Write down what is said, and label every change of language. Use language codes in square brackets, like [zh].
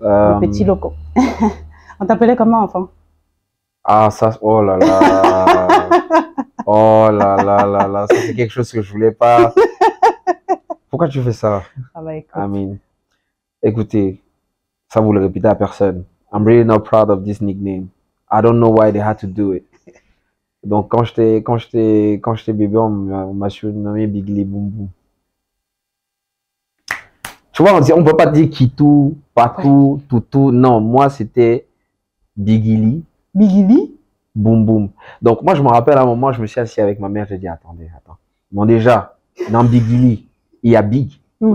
[fr] Le petit loco. On t'appelait comment, enfant? Ah, ça, oh là là. Oh là là là là. Ça, c'est quelque chose que je voulais pas. Pourquoi tu fais ça? Ah bah écoute. Amin. Écoutez, ça vous le répétez à personne. [en] I'm really not proud of this nickname. I don't know why they had to do it. [fr] Donc, quand j'étais bébé, on m'a surnommé Bigly Boom Boom. Tu vois, on peut pas dire Kitou, Patou, Toutou. Non, moi, c'était Bigili Bigili? Boom Boom. Donc, moi, je me rappelle à un moment, je me suis assis avec ma mère, j'ai dit, attendez, attends. Bon, déjà, dans Bigili, il y a Big au